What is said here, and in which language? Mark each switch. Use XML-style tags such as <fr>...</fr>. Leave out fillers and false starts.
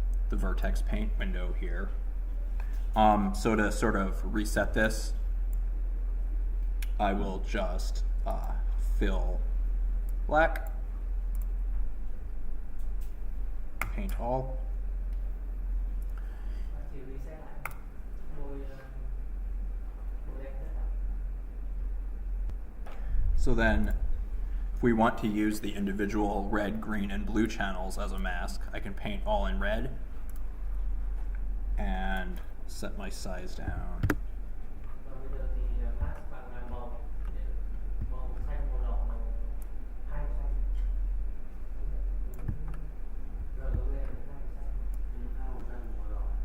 <en>the VertexPaint window here. So to sort of reset this, I will just fill black, paint all.</en> <vi>Chỉ reset lại bôi đen tất cả.</vi> <en>So then, if we want to use the individual red, green, and blue channels as a mask, I can paint all in red and set my size down.</en> <vi>Và bây giờ thì mask bằng màu xanh, màu đỏ, hai màu xanh. Rồi đối với hai màu xanh, màu đỏ.</vi>